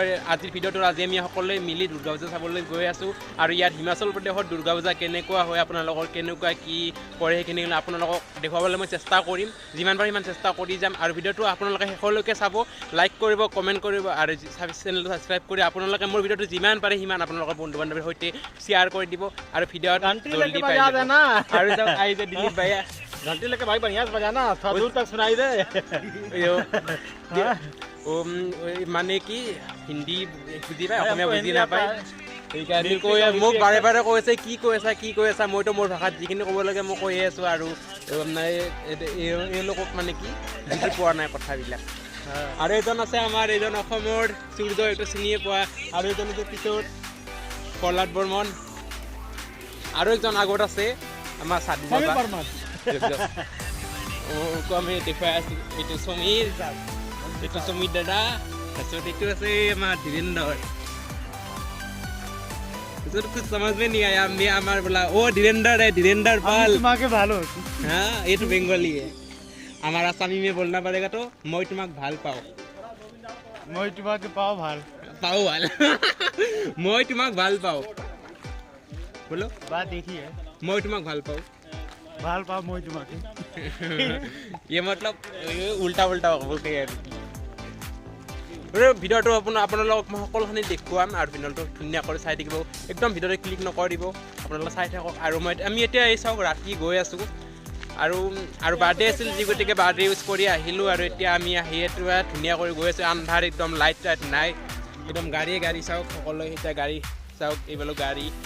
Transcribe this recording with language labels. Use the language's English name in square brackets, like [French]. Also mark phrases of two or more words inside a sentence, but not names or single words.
[Assamese] আজিৰ ভিডিঅ'টোত আজি আমি সকলোৱে মিলি দুৰ্গা পূজা চাবলৈ গৈ আছোঁ আৰু ইয়াত হিমাচল প্ৰদেশত দুৰ্গা পূজা কেনেকুৱা হয় আপোনালোকৰ কেনেকুৱা কি কৰে সেইখিনি আপোনালোকক দেখুৱাবলৈ মই চেষ্টা কৰিম যিমান পাৰি সিমান চেষ্টা কৰি যাম আৰু ভিডিঅ'টো আপোনালোকে শেষলৈকে চাব লাইক কৰিব কমেণ্ট কৰিব আৰু চেনেলটো ছাবস্ক্ৰাইব কৰি আপোনালোকে মোৰ ভিডিঅ'টো যিমান পাৰে সিমান আপোনালোকৰ বন্ধু বান্ধৱীৰ সৈতে শ্বেয়াৰ কৰি দিব আৰু ভিডিঅ'ত জলদি পাই যাব আৰু আহিছে দিলীপ ভাইয়া [Hindi] घंटी लेके भाई बढ़िया से बजाना थोड़ा दूर तक सुनाई दे [Assamese] মানে কি হিন্দী বুজি পায় অসমীয়া বুজি নাপায় সেইকাৰণে কৈ মোক বাৰে বাৰে কৈ আছে কি কৈ আছা মইতো মোৰ ভাষাত যিখিনি ক'ব লাগে মই কৈয়ে আছোঁ আৰু এওঁলোকক মানে কি বুজি পোৱা নাই কথাবিলাক আৰু এজন আছে আমাৰ এজন অসমৰ সূৰ্য এইটো চিনিয়ে পোৱা আৰু এজন আছে পিছত প্ৰহ্লাদ বৰ্মন আৰু একজন আগত আছে আমাৰ সাধু বাবা আমি দেখুৱাই আছোঁ এইটো সমীৰ দাদা তাৰপিছত এইটো আছে আমাৰ [Hindi] धीरेन्द्र तो कुछ समझ में नहीं आया मैं हमारे बोला ओ धीरेन्द्र पाल [Bangla] तुम्हाके ভালো আছি [Hindi] हाँ ये तो बेंगली है हमारा आसामी में बोलना पड़ेगा तो मैं [Assamese] তোমাক ভাল পাওঁ মই তোমাকে পাও ভাল পাওঁ ভাল मैं তোমাক ভাল পাওঁ बोलो [Hindi] बात एक ही है [Assamese] मैं তোমাক ভাল পাওঁ ভাল পাও মই তোমাকে [Hindi] ये मतलब उल्टा बोल के [Assamese] ভিডিঅ'টো আপোনালোকক মই সকলোখিনি দেখুৱাম আৰু ভিডিঅ'টো ধুনীয়া কৰি চাই থাকিব একদম ভিডিঅ'টো ক্লিক নকৰিব আপোনালোকে চাই থাকক আৰু আমি এতিয়া এই চাওক ৰাতি গৈ আছোঁ আৰু বাৰ্থডে আছিল যি গতিকে বাৰ্থডে ইউজ কৰি আহিলোঁ আৰু এতিয়া আমি আহি এতিয়া ধুনীয়া কৰি গৈ আছোঁ আন্ধাৰ একদম লাইট নাই একদম গাড়ী চাওক সকলোৱে এতিয়া গাড়ী চাওক এইবিলাক গাড়ী